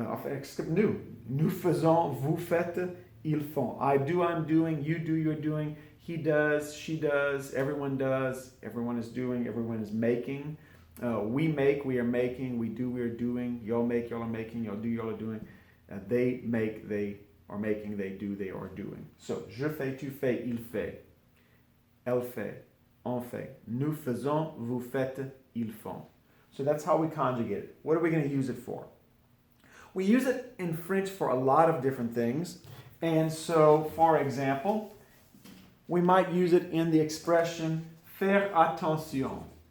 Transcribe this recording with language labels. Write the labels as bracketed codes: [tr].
[fr] Except nous faisons, vous faites, ils font. [en] I do, I'm doing, you do, you're doing, he does, she does, everyone is doing, everyone is making. We make, we are making, we do, we are doing, y'all make, y'all are making, y'all do, y'all are doing. They make, they are making, they do, they are doing. So, [fr] je fais, tu fais, il fait, elle fait, on fait. Nous faisons, vous faites, ils font. [en] So that's how we conjugate it. What are we going to use it for? We use it in French for a lot of different things. And so, for example, we might use it in the expression faire attention.